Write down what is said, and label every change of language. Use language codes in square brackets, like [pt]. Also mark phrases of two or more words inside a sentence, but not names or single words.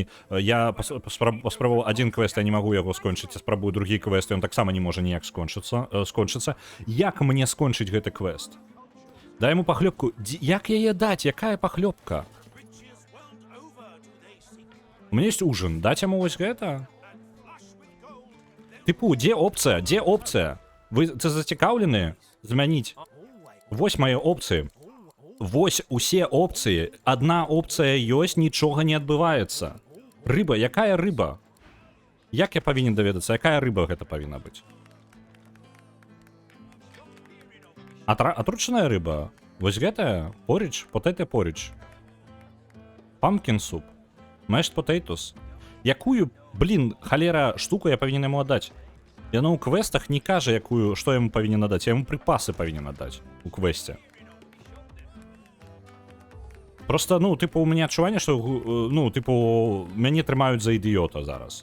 [be] Я паспрабаваў адзін квест, я не магу яго скончыць, я спрабую другі квест, ён таксама не можа ніяк скончыцца. Як мне скончыць гэты квест? Дай яму пахлёбку. Як яе даць? Якая пахлёбка? [ru] У меня есть ужин. [be] Дать яму вось гэта? Типу, дзе опцыя? Дзе опцыя? Вы зацікаўлены змяніць? Вось мае опцыі. Вось усе опцыі. Адна опцыя ёсць, нічога не адбываецца. Рыба, якая рыба? Як я павінен даведацца, якая рыба гэта павінна быць? Атручаная рыба? Вось гэтая? Поридж? [en] Potato porridge. Pumpkin soup. Mashed potatoes. [be] Якую, блин, халера штуку я павінен яму аддаць? Яно ў квестах не кажа, якую, што яму павінен аддаць. Я яму припасы павінен аддаць у квесте. Просто, ну, типу, у мяне адчуванне, што, ну, типу, мяне трымаюць за ідыёта зараз.